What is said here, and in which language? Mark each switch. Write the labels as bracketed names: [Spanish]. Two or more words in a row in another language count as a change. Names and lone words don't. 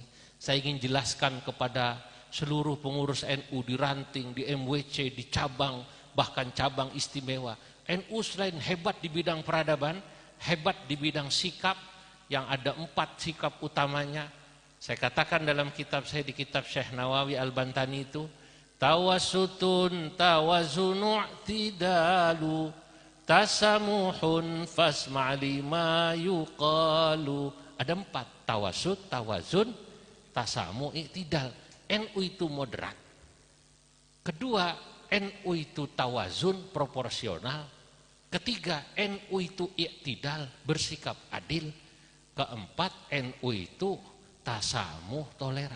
[Indonesian] Saya ingin jelaskan kepada seluruh pengurus NU di ranting, di MWC, di cabang, bahkan cabang istimewa. NU selain hebat di bidang peradaban, hebat di bidang sikap, yang ada 4 sikap utamanya. Saya katakan dalam kitab saya, di kitab Syekh Nawawi Al-Bantani itu, [Arabic] توسطٌ توازنٌ اعتدالٌ تسامحٌ فاسمع لما يقال. [Indonesian] Ada 4, tawasut, tawazun, tasamu, i'tidal. NU itu moderat. Kedua, NU itu tawazun, proporsional. Ketiga, NU itu i'tidal, bersikap adil. Keempat, NU itu tasamuh, toleran.